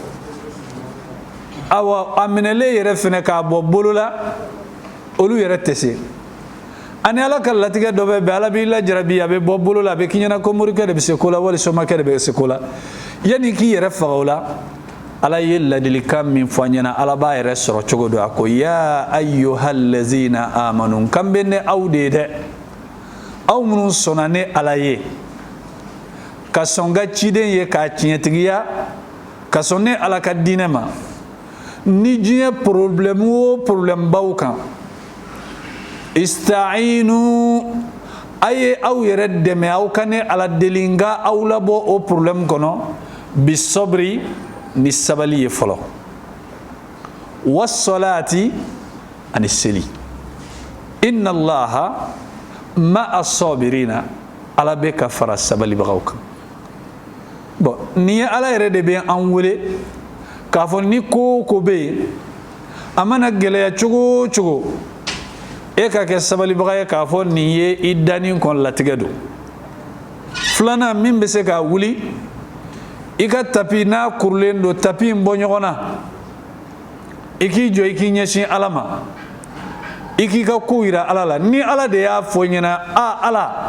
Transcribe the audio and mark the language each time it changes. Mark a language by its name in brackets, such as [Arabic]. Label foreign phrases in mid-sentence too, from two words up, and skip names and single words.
[Bambara] awa a minɛlen yɛrɛ fɛnɛ k'a bɔ bolo la olu yɛrɛ tɛ se ani ala ka latigɛ dɔ bɛ bɛn ala b'i lajarabi a bɛ bɔ bolo la a bɛ k'i ɲɛna ko morikɛ de bɛ se ko la wali somakɛ de bɛ se ko la yanni k'i yɛrɛ faga o la ala ye ladilikan min fɔ an ɲɛna ala b'a yɛrɛ sɔrɔ cogo dɔ a ko [Arabic] يا أيها الذين آمنوا [Bambara] kan bɛ ne aw de ye dɛ aw minnu sɔnna ne ala ye ka sɔn ka ciden ye k'a tiɲɛtigiya ka sɔn ne ala ka diinɛ ma ni diɲɛ problème o problème baw kan ista'inu aye aw yɛrɛ dɛmɛ aw ka ne ala deli n ka aw labɔ o problème kɔnɔ bisobri ni sabali ye fɔlɔ wassalati ani seli [Arabic] إن الله مع الصابرين [Bambara] ala bɛ ka fara sabalibagaw kan bon nin ye ala yɛrɛ de bɛ an wele k'a fɔ ni ko o ko bɛ yen a mana gɛlɛya cogo o cogo e ka kɛ sabalibaga ye k'a fɔ nin ye i danni kɔn latigɛ don filanan min bɛ se k'a wuli i ka tapi n'a kurulen don tapi in bɔ ɲɔgɔn na i k'i jɔ i k'i ɲɛsin ala ma i k'i ka ko yira ala la ni ala de y'a fɔ ɲɛna ala